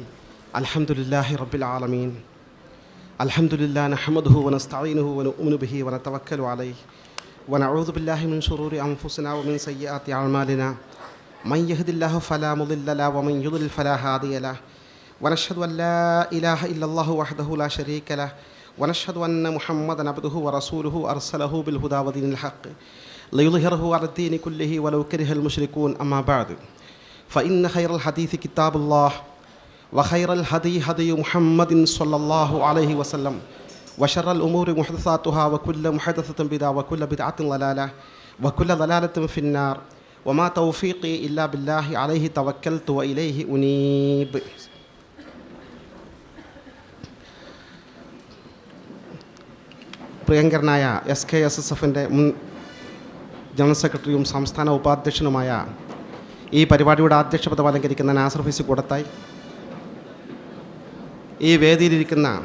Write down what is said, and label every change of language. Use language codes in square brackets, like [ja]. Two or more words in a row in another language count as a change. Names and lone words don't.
[ar] الحمد لله رب العالمين. الحمد لله نحمده ونستعينه ونؤمن به ونتوكل عليه ونعوذ بالله من شرور أنفسنا ومن سيئات أعمالنا من يهده الله فلا مضل له ومن يضلل فلا هادي له ونشهد أن لا إله إلا الله وحده لا شريك له ونشهد أن محمدا عبده ورسوله أرسله بالهدى ودين الحق ليظهره على الدين كله ولو كره المشركون أما بعد فإن خير الحديث كتاب الله وخير الهدي هدي محمد صلى الله عليه وسلم وشر الأمور محدثاتها وكل محدثة بدعة وكل بدعة ضلالة وكل ضلالة في النار وما توفيقي إلا بالله عليه توكلت وإليه أنيب. [ml] പ്രിയങ്കരനായ SKSSFൻ്റെ മുൻ ജനറൽ സെക്രട്ടറിയും സംസ്ഥാന ഉപാധ്യക്ഷനുമായ ഈ പരിപാടിയുടെ അധ്യക്ഷപദം അലങ്കരിക്കുന്ന നാസർ ഫൈസി കൂടത്തായി, ഈ വേദിയിലിരിക്കുന്ന